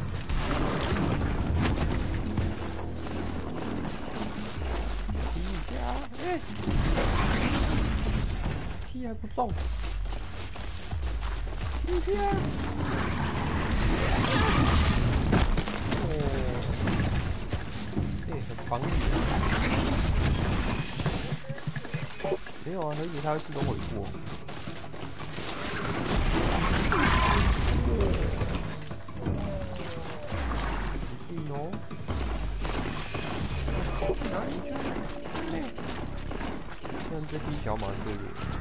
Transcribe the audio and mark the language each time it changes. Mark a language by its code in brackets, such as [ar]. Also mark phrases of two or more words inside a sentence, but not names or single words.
[vi] Ê. Khi ai cũng xong. Kia. Thật bắn gì vậy? [zh] 没有啊，而且它会自动回复。你信哦？哪里去？像这匹小马对不对？